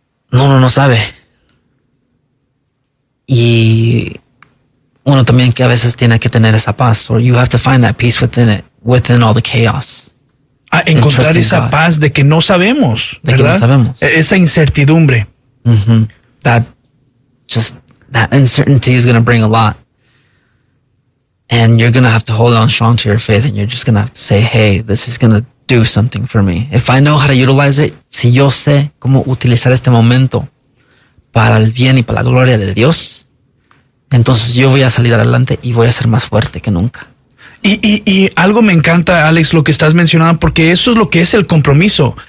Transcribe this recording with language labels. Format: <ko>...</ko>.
<es>No sabe. Y uno también que a veces tiene que tener esa paz,</es> <en>or you have to find that peace within it, within all the chaos.</en> <es>Encontrar esa paz de que no sabemos, ¿verdad? De que no sabemos. Esa incertidumbre. Mm-hmm.</es> <en>That uncertainty is going to bring a lot. And you're going to have to hold on strong to your faith, and you're just going to have to say, hey, this is going to do something for me. If I know how to utilize it,</en> <es>si yo sé cómo utilizar este momento para el bien y para la gloria de Dios, entonces yo voy a salir adelante y voy a ser más fuerte que nunca. Y algo me encanta, Alex, lo que estás mencionando, porque eso es lo que es el compromiso.</es>